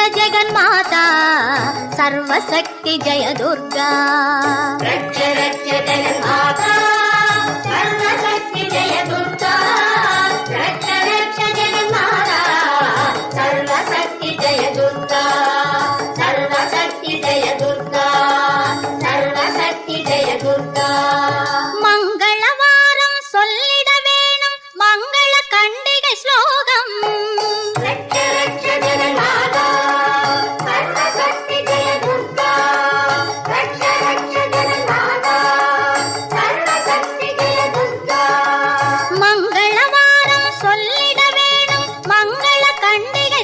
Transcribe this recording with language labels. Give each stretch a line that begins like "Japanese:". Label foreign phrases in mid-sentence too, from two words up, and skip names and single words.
Sanskrit: जगन्माता सर्वशक्ति जय दुर्गा रक्ष जगन्माता सर्वशक्ति जय दुर्गा रक्ष जगन्माता सर्वशक्ति जय दुर्गा सर्वशक्ति जय दुर्गा सर्वशक्ति जय दुर्गा
Tamil: சொல்லிட வேணும் மங்கள கண்டிகை ஸ்லோகம்
Sanskrit: ரட்ச ரட்ச ஜெகன்மாதா சர்வசக்தி ஜெய துர்கா ரட்ச ரட்ச ஜெகன்மாதா சர்வசக்தி ஜெய துர்கா
Tamil: மங்களவாரம் சொல்லிட வேணும் மங்கள கண்டிகை